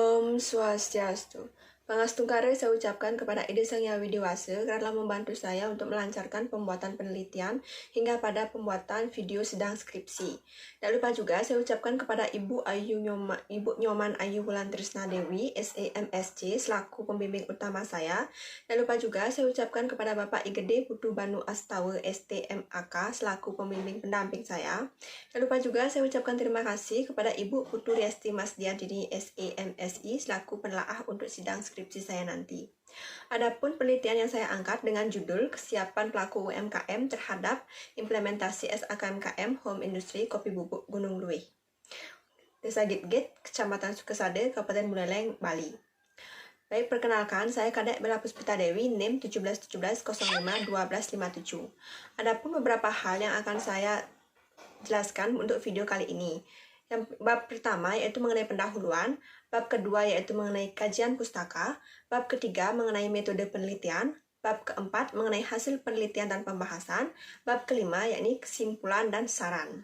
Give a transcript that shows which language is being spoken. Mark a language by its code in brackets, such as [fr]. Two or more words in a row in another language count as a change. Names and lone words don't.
[ban] Om Swastiastu. Pangastungkare [id] saya ucapkan kepada Ide Sang Hyang Widiwasa karena telah membantu saya untuk melancarkan pembuatan penelitian hingga pada pembuatan video sedang skripsi. Tak lupa juga saya ucapkan kepada Ibu Nyoman Ayu Wulan Trisna Dewi, SAMSC, selaku pembimbing utama saya. Tak lupa juga saya ucapkan kepada Bapak Igede Putu Banu Astawa, STMAK, selaku pembimbing pendamping saya. Tak lupa juga saya ucapkan terima kasih kepada Ibu Putu Riasti Masdiantini, SAMSI, selaku penelaah untuk sidang skripsi saya nanti. Adapun penelitian yang saya angkat dengan judul Kesiapan Pelaku UMKM terhadap Implementasi SAKMKM Home Industry Kopi Bubuk Gunung Luwih, Desa Gitgit, Kecamatan Sukesade, Kabupaten Buleleng, Bali. Baik, perkenalkan, saya Kadek Bella Puspita Dewi, NIM 1717051257. Adapun beberapa hal yang akan saya jelaskan untuk video kali ini. Yang bab pertama yaitu mengenai pendahuluan, bab kedua yaitu mengenai kajian pustaka, bab ketiga mengenai metode penelitian, bab keempat mengenai hasil penelitian dan pembahasan, bab kelima yakni kesimpulan dan saran.